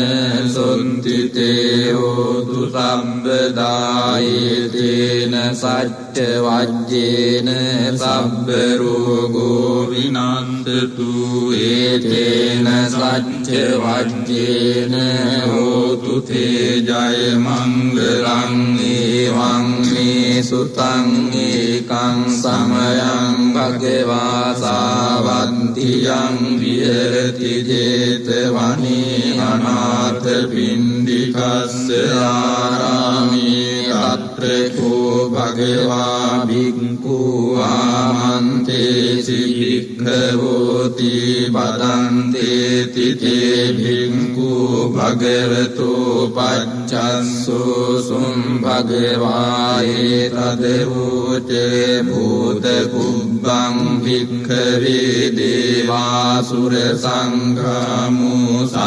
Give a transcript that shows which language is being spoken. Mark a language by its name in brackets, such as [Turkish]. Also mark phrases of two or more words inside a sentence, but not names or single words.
[Pali] සොන්තිතේ හෝතු සම්බදා ඒතේන සච්ච වජ්ජේන සබ්බ රෝගෝ විනන්දතු ඒතේන සච්ච වජ්ජේන හෝතු තේ ජය මංගලං ඒවං මේ සුතං ඒකං සමයං භගවා සාවන්තියං විහෙරති ජේතවනේ අනාථ පිණ්ඩිකස්ස ආරාමේ අත්‍රකෝ භගවා භික්ඛු ආමන්තේසි භික්ඛවෝති බදන්තේති තේ භික්ඛු භගවතු පච්චස්සෝ සුම් භගවා ඒතදවෝචේ භූත කුබ්බං භික්ඛවේ දේවාසුර සංඝාමෝ